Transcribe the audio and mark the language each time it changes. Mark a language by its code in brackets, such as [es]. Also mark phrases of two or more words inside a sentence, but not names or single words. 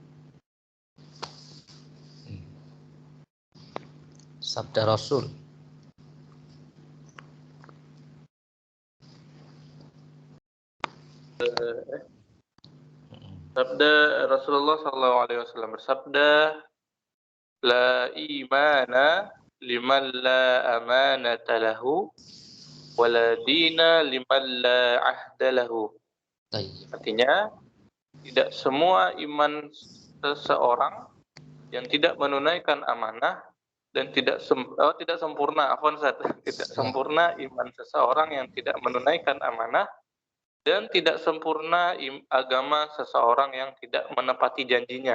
[id] Sabda Rasul. Sabda Rasulullah SAW bersabda, [ar] لا إيمان لمن لا أمانة له ولا دين لمن لا عهد له. [id] Artinya, tidak semua iman seseorang yang tidak menunaikan amanah dan tidak sempurna, tidak sempurna iman seseorang yang tidak menunaikan amanah, dan tidak sempurna agama seseorang yang tidak menepati janjinya.